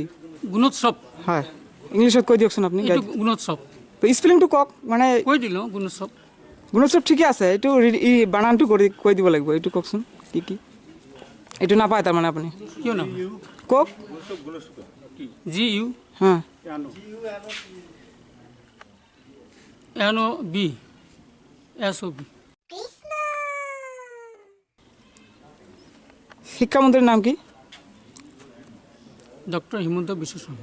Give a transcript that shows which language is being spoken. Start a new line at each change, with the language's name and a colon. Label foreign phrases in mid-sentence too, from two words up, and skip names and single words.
Assamese: গুণোৎসৱ। হয়, ইংলিছত কৈ দিয়কচোন আপুনি। এইটো গুণোৎসৱ স্পেলিংটো কওক। মানে কৈ দিলোঁ গুণোৎসৱ। গুণোৎসৱ ঠিকে আছে, এইটো বানানটো কৈ দিব লাগিব। এইটো কওকচোন কি কি? এইটো নাপায় তাৰমানে আপুনি? কিয় নাপায়? কওক।
English: GU
Bangla: হ্যাঁ
English: NOB SOB।
Bangla: শিক্ষামন্ত্রীর নাম কি? ডক্টর হিমন্ত বিশ্ব শর্মা।